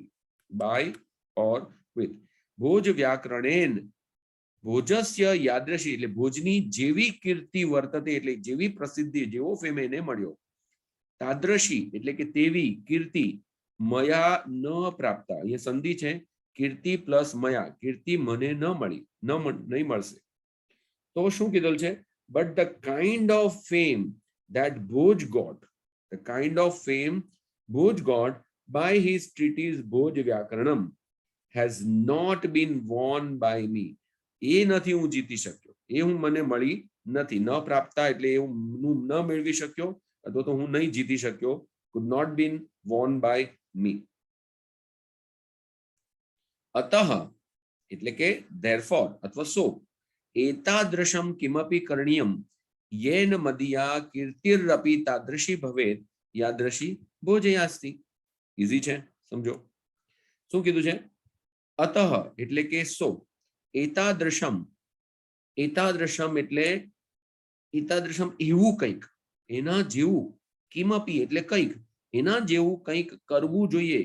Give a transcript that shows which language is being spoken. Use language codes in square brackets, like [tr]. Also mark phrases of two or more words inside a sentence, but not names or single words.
[en] by or with [sa] ભોજ વ્યાકરણેન ભોજસ્ય યાદૃશી [gu] એટલે ભોજની જેવી કીર્તિ વર્તતે એટલે જેવી પ્રસિદ્ધિ જેવો ફેમ એને મળ્યો તાદૃશી એટલે કે તેવી [sa] કીર્તિ મયા ન પ્રાપ્ત [gu] અહીંયા સંધિ છે કીર્તિ પ્લસ મયા કીર્તિ મને ન મળી નહીં મળશે તો શું કીધેલ છે [en] but the kind of fame that Bhoj got by his treatise Bhoj Vyakaranam has not been won by me [gu] એ નથી હું જીતી શક્યો એ હું મને મળી નથી [sa] ન પ્રાપ્તા [gu] એટલે હું ન મેળવી શક્યો અથવા તો હું નહીં જીતી શક્યો [en] could not been won by me [sa] અતઃ [gu] એટલે કે [sa] therefore અથવા so એતાદૃશમ કિમપી કરણીયમ येन मदीया कीर्तिरपि तादृशी भवेत यादृशी भोजयास्ति. [gu] इजी છે, સમજો શું કીધું છે? અતઃ એટલે કે સો, એતાદૃશમ, એતાદૃશમ એટલે એતાદૃશમ એવું કંઈક, એના જેવું, કિમપી એટલે કંઈક, એના જેવું કંઈક કરવું જોઈએ.